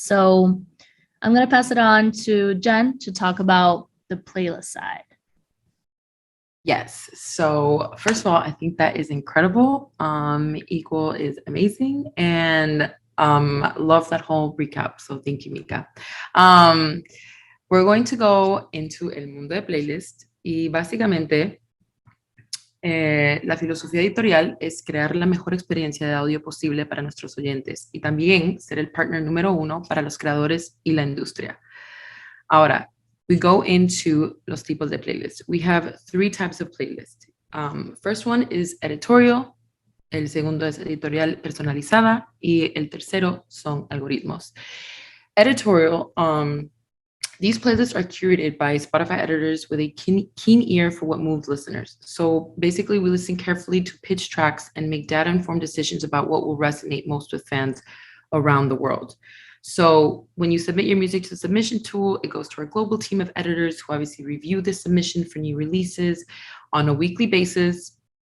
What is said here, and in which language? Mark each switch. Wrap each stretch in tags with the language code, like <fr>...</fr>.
<en>So I'm going to pass it on to Jen to talk about the playlist side. Yes. So first of all, I think that is incredible. Equal is amazing, and love that whole recap. So thank you, Mika. We're going to go into</en> <es>el mundo de playlist, y básicamente la filosofía editorial es crear la mejor experiencia de audio posible para nuestros oyentes y también ser el partner número 1 para los creadores y la industria. Ahora,</es> <en>we go into</en> <es>los tipos de playlists.</es> <en>We have 3 types of playlists. First one is editorial,</en> <es>el segundo es editorial personalizada, y el tercero son algoritmos.</es> <en>Editorial, these playlists are curated by Spotify editors with a keen ear for what moves listeners. So basically, we listen carefully to pitch tracks and make data-informed decisions about what will resonate most with fans around the world. So when you submit your music to the submission tool, it goes to our global team of editors who obviously review the submission for new releases on a weekly basis.</en>